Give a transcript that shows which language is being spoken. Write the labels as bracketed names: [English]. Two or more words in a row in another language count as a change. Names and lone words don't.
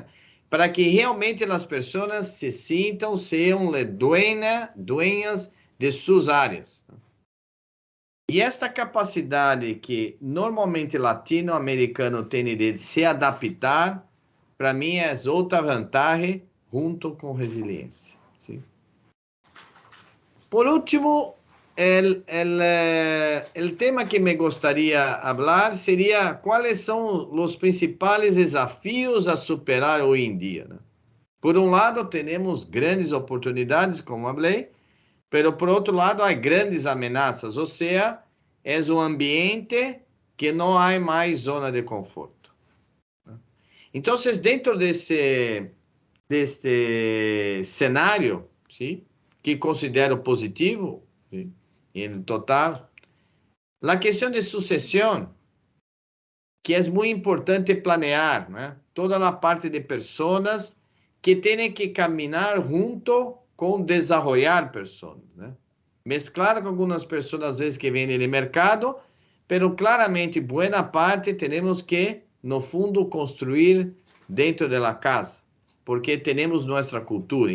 [Portuguese] Para que realmente as pessoas se sintam, sejam dueñas de suas áreas. E esta capacidade que normalmente latino-americano tem de se adaptar, para mim é outra vantagem junto com resiliência. [Spanish] ¿Sí? Por último, el tema que me gustaría hablar sería cuáles son los principales desafíos a superar hoy en día, ¿no? Por un lado, tenemos grandes oportunidades, como hablé, pero [Portuguese] por outro lado, há grandes ameaças, ou seja, é um ambiente que não há mais zona de conforto. Então, dentro deste cenário, [Spanish] ¿sí? Que considero positivo, ¿sí? [Portuguese] Em total, a questão de sucessão, que é muito importante planear, né? Toda a parte de pessoas que têm que caminhar junto com desenvolver pessoas, né? Mesclar com algumas pessoas, às vezes, que vêm do mercado, pero claramente, boa parte, temos que, no fundo, construir dentro da casa, porque temos nossa cultura.